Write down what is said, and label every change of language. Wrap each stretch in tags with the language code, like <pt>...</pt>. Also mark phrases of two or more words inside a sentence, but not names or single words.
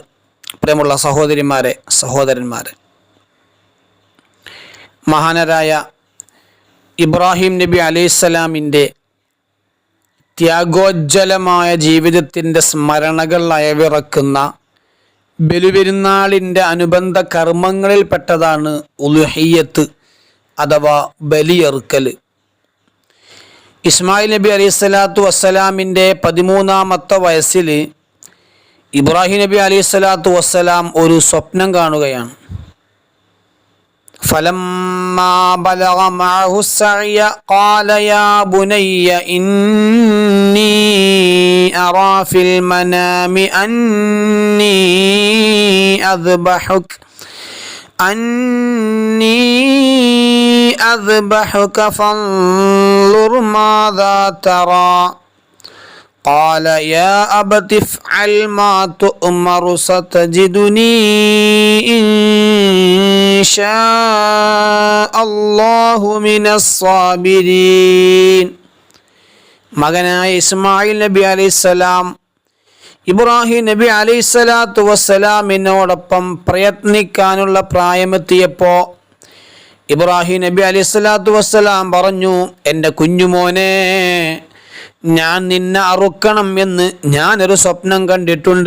<ml>പ്രിയമുള്ള സഹോദരിമാരെ, സഹോദരന്മാരെ, മഹാനരായ ഇബ്രാഹിം നബി അലൈഹിസ്സലാമിൻ്റെ ത്യാഗോജ്ജലമായ ജീവിതത്തിൻ്റെ സ്മരണകൾ അയവിറക്കുന്ന ബലിപെരുന്നാളിൻ്റെ അനുബന്ധ കർമ്മങ്ങളിൽപ്പെട്ടതാണ് ഉളുഹിയ്യത്ത് അഥവാ ബലിയറുക്കൽ. ഇസ്മായിൽ നബി</ml> <ar>عليه الصلاة والسلام</ar> <ml>13-ാമത്തെ വയസ്സിൽ ഇബ്രാഹിം നബി</ml> <ar>عليه الصلاة والسلام</ar> <ml>ഒരു സ്വപ്നം കാണുകയാണ്.</ml> <ar>فلما بلغ معه السعي قال يا بني إني أرى في المنام أني أذبحك فانظر ماذا ترى قال يا أبت افعل ما تؤمر ستجدني إن شاء الله من الصابرين.</ar> <ml>മകനായ ഇസ്മായിൽ നബി അലൈഹിസ്സലാം ഇബ്രാഹിം നബി</ml> <ar>عليه الصلاة والسلام</ar> <ml>പ്രയത്നിക്കാനുള്ള പ്രായമെത്തിയപ്പോൾ ഇബ്രാഹിം നബി</ml> <ar>عليه الصلاة والسلام</ar> <ml>പറഞ്ഞു, എൻ്റെ കുഞ്ഞുമോനെ, ഞാൻ നിന്നെ അറുക്കണം എന്ന് ഞാനൊരു സ്വപ്നം കണ്ടിട്ടുണ്ട്.</ml>